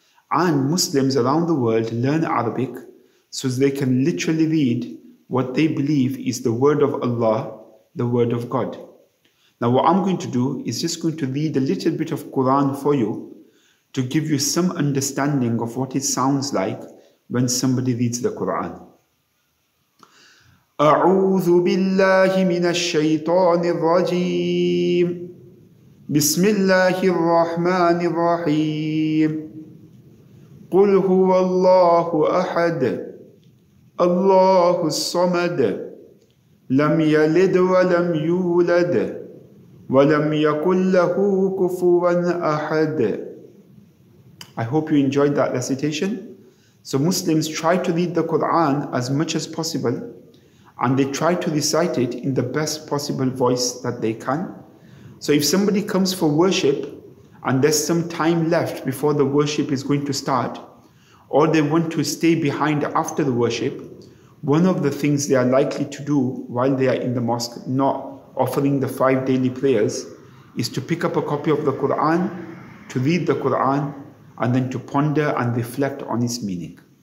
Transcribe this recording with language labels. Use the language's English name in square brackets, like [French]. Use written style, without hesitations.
[English] And Muslims around the world learn Arabic so they can literally read what they believe is the word of Allah, the word of God. Now what I'm going to do is just going to read a little bit of Quran for you to give you some understanding of what it sounds like when somebody reads the Quran. [Arabic] أعوذ بالله من الشيطان الرجيم بسم الله الرحمن الرحيم قل هو الله أحد الله الصمد لم يلد ولم يولد ولم يكن له كفوا أحد. [English] I hope you enjoyed that recitation. So Muslims try to read the Quran as much as possible, and they try to recite it in the best possible voice that they can. So if somebody comes for worship and there's some time left before the worship is going to start, or they want to stay behind after the worship, one of the things they are likely to do while they are in the mosque, not offering the 5 daily prayers, is to pick up a copy of the Quran, to read the Quran, and then to ponder and reflect on its meaning.